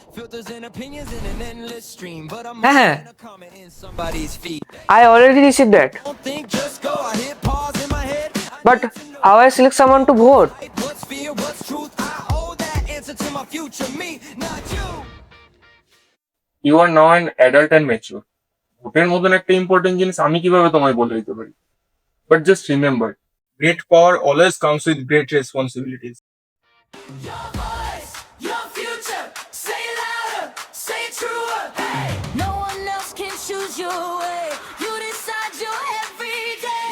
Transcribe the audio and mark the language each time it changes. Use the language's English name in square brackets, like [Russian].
[English] Filters and opinions in an endless stream. But I'm more than a comment in somebody's feed. I already received that. Don't think, just go. I hit pause in my head. But how I select someone to vote? What's fear, what's truth? I owe that answer to my future me, not you. You are now an adult and mature. [Bangla] ভোটের মতন একটা important জিনিস আমি কিভাবে তোমায় বলে দিতে পারি? [English] But just remember, great power always comes with great responsibilities. Your voice, your future. Say it louder, say it truer. Hey, no one else can choose your way. You decide your every day.